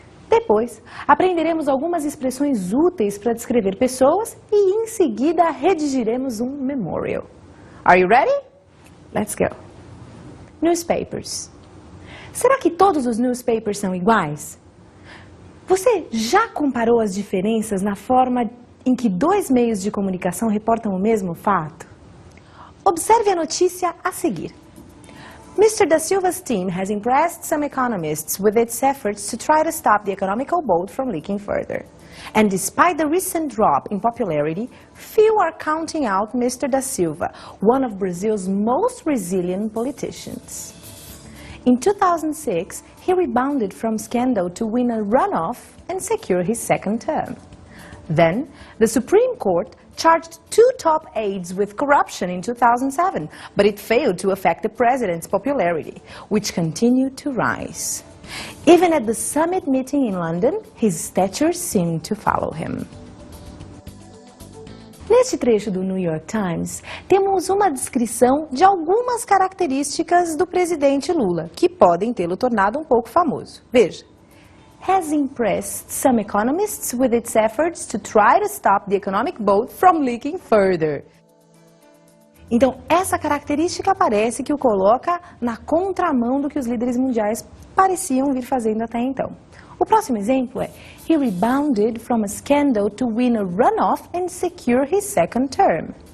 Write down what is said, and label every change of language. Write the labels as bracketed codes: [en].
[pt] Depois, aprenderemos algumas expressões úteis para descrever pessoas e, em seguida, redigiremos um memorial. [en] Are you ready? Let's go! Newspapers. [pt] Será que todos os newspapers são iguais? Você já comparou as diferenças na forma em que dois meios de comunicação reportam o mesmo fato? Observe a notícia a seguir. [en] Mr. Da Silva's team has impressed some economists with its efforts to try to stop the economical boat from leaking further. And despite the recent drop in popularity, few are counting out Mr. Da Silva, one of Brazil's most resilient politicians. In 2006, he rebounded from scandal to win a runoff and secure his second term. Then, the Supreme Court charged two top aides with corruption in 2007, but it failed to affect the president's popularity, which continued to rise. Even at the summit meeting in London, his stature seemed to follow him. [pt] Neste trecho do New York Times, temos uma descrição de algumas características do presidente Lula, que podem tê-lo tornado um pouco famoso. Veja. [en] Has impressed some economists with its efforts to try to stop the economic boat from leaking further. [pt] Então, essa característica parece que o coloca na contramão do que os líderes mundiais pareciam vir fazendo até então. O próximo exemplo é [en] He rebounded from a scandal to win a runoff and secure his second term.